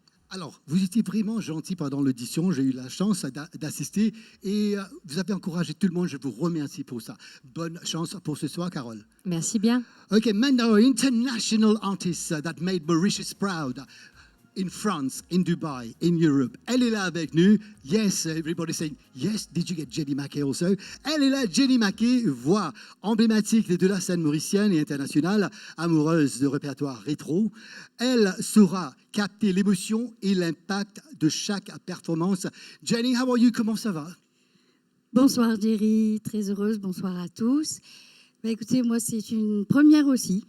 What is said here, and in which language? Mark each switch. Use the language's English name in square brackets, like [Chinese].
[French] Alors, vous étiez vraiment gentil pendant l'audition. J'ai eu la chance d'assister et vous avez encouragé tout le monde. Je vous remercie pour ça. Bonne chance pour ce soir, Carole. Merci bien. [English] Okay, Mando, international artist that made Mauritius proud. In France, in Dubai, in Europe. [French] Elle est là avec nous. [English] Yes, everybody saying, yes, did you get Jenny Mackey also? [French] Elle est là, Jenny Mackey, voix emblématique de la scène mauricienne et internationale, amoureuse de répertoire rétro. Elle saura capter l'émotion et l'impact de chaque performance. [English] Jenny, how are you? [French] Comment ça va? Bonsoir Jerry, très heureuse, bonsoir à tous. Écoutez, moi c'est une première aussi.